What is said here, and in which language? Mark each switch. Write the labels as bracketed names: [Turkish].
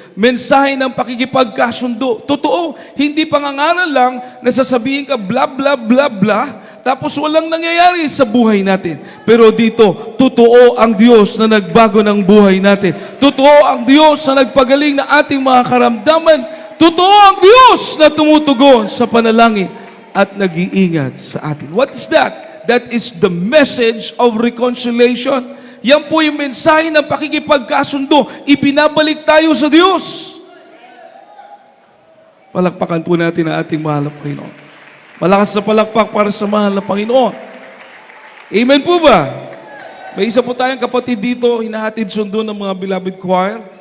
[Filipino] Mensahe ng pakikipagkasundo. Totoo, hindi pangangaral lang na sasabihin ka bla bla bla bla, tapos walang nangyayari sa buhay natin. Pero dito, totoo ang Diyos na nagbago ng buhay natin. Totoo ang Diyos na nagpagaling na ating mga karamdaman. Totoo ang Diyos na tumutugon sa panalangin at nag-iingat sa atin. [English] What is that? That is the message of reconciliation. [Filipino] Yan po yung mensahe ng pakikipagkasundo. Ibinabalik tayo sa Diyos. Palakpakan po natin ang ating mahal na Panginoon. Malakas na palakpak para sa mahal na Panginoon. Amen po ba? May isa po tayong kapatid dito, hinahatid sundo ng mga beloved choir.